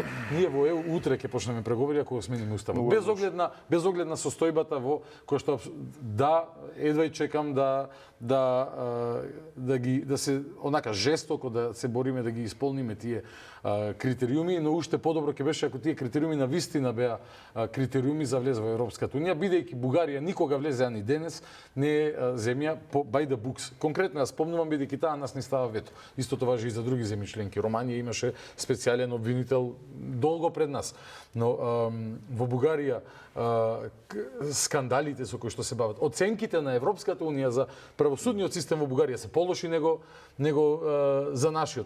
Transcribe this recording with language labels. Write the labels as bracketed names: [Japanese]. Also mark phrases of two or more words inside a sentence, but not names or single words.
[Macedonian] Ние во ЕУ утре ќе почнеме преговори ако го смениме уставот. Без оглед на состојбата во кој што едва и чекам да се онака жестоко да се бориме да ги исполниме тие критериуми, но уште подобро ќе беше ако тие критериуми на вистина беа критериуми за влез во Европската унија, бидејќи Бугарија никога влезе ни денес не е земја [English] by the books. [Macedonian] Конкретно јас спомнувам бидејќи таа нас не става вето. Истото важи и за други земји членки. Романија имаше специјален обвинител долго пред нас. Но во Бугарија скандалите со кои што се бават, оценките на Европската унија за правосудниот систем во Бугарија се полоши него за нашиот.